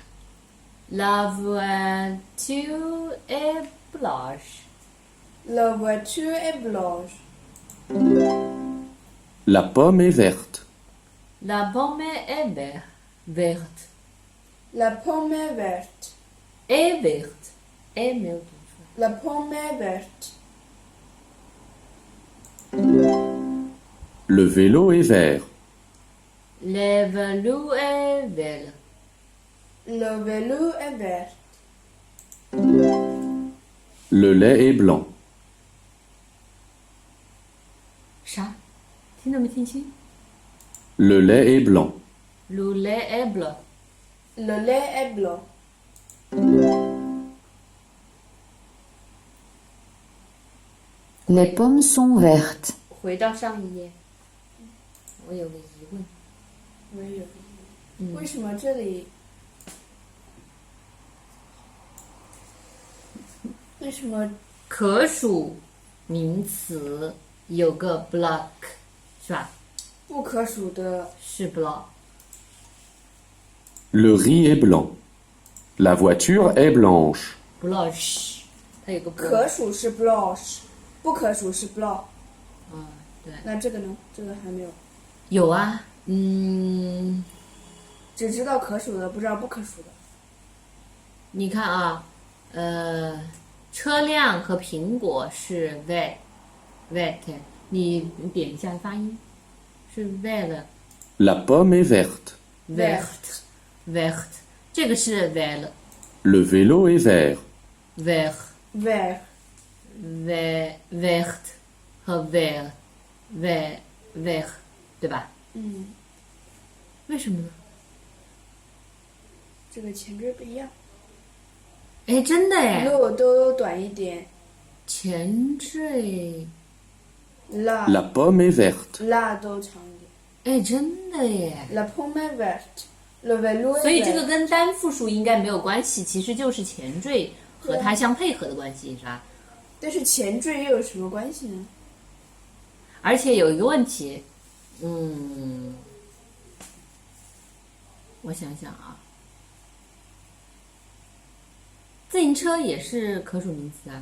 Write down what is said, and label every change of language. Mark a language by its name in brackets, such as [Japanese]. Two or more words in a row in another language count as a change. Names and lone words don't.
[French] La voiture est blanche. la voiture est blanche, La pomme est verte. La pomme est verte. la pomme est verte, Est verte. Est [Chinese] 没有读出来。 la pomme est verte, [French] Le vélo est vert. Le vélo est vert. le vélo est vert, Le lait est blanc. [Chinese] 啥？听到没听清 [French] Le lait est blanc. Le lait est blanc. le lait est blanc, Les pommes sont vertes. [Chinese] 回到上一页，我有个疑问，我也有。为什么这里？为什么可数名词有个 block 是吧？不可数的是 block。 [French] Le riz est blanc. La voiture est blanche. [Chinese] blush，它有个 block。可数是 blush，不可数是 block？嗯，对，那这个呢？这个还没有，有啊，只知道可数的，不知道不可数的。你看啊，车辆和苹果是 vet，你点一下发音，是 vet [French] La pomme est verte. vert， [Chinese] 这个是 vet [French] Le vélo est vert. vert vert [Chinese] vert 和 vert，对吧？为什么呢？这个前缀不一样，哎，真的哎，路都短一点。前缀 [French] La La pomme est verte. [Chinese] la 都长一点。哎，真的耶！ [French] La pomme est verte. Le vélo est [Chinese] 所以这 [French] vert. [Chinese] 个跟单复数应该没有关系，其实就是前缀和它相配合的关系，是吧？但是前缀又有什么关系呢？而且有一个问题，我想想啊，自行车也是可数名词啊，